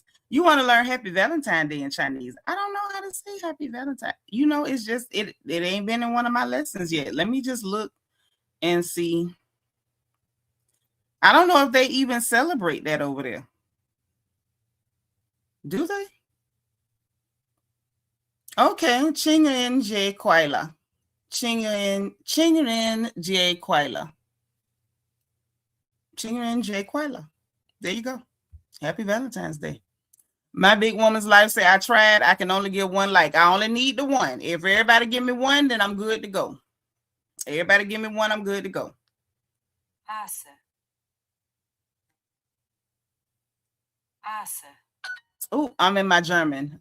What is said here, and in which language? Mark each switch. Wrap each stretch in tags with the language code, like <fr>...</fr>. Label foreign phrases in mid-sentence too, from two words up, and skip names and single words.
<en>You want to learn Happy Valentine's Day in Chinese? I don't know how to say Happy Valentine. You know, it's just, it ain't been in one of my lessons yet. Let me just look and see. I don't know if they even celebrate that over there. Do they?</en> <zh>Okay, 情人节快乐. 情人节快乐. 情人节快乐.</zh> <en>There you go. Happy Valentine's Day. My big woman's life say, I tried. I can only get one like. I only need the one. If everybody give me one, then I'm good to go. Everybody give me one, I'm good to go. Oh, I'm in my German.</en>